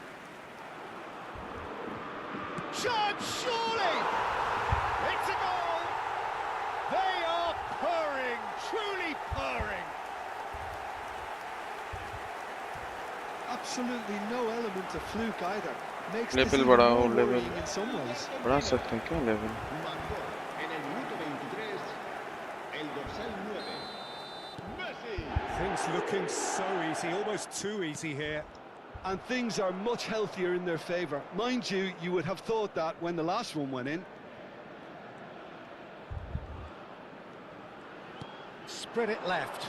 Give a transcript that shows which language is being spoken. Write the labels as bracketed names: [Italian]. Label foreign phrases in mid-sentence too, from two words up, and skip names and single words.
[English] Chance, surely! It's a goal! They are purring, truly purring. Absolutely no element of fluke either. Makes Level this even [Hindi] बढ़ाओ, [English] more level. worrying in some ways. [Hindi] बढ़ा सकते हैं क्या लेवल? [Spanish] En el minuto 23, el dorsal 9, [English] Things looking so easy, almost too easy here. And things are much healthier in their favour. Mind you, you would have thought that when the last one went in. Spread it left.